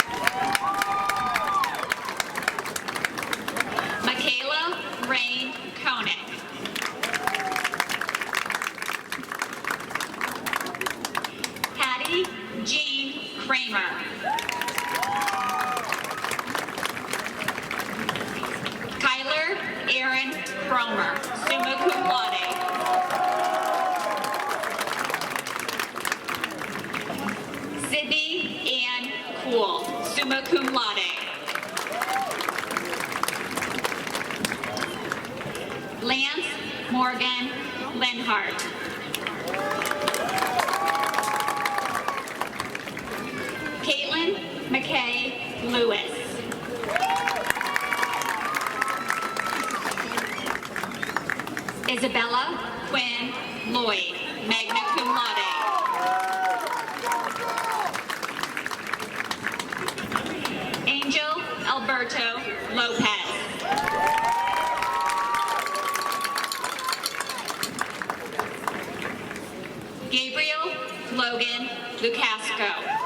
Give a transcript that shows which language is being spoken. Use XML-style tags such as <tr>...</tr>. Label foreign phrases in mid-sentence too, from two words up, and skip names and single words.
<en>Michaela Rain Koenig. Hattie Jean Kramer. Kyler Aaron Cromer,</en> <la>summa cum laude.</la> <en>Sydney Ann Cool,</en> <la>summa cum laude.</la> <en>Lance Morgan Lenhart. Caitlin McKay Lewis. Isabella Quinn Lloyd,</en> <la>magna cum laude.</la> <en>Angel Alberto Lopez. Gabriel Logan Lucasco.</en>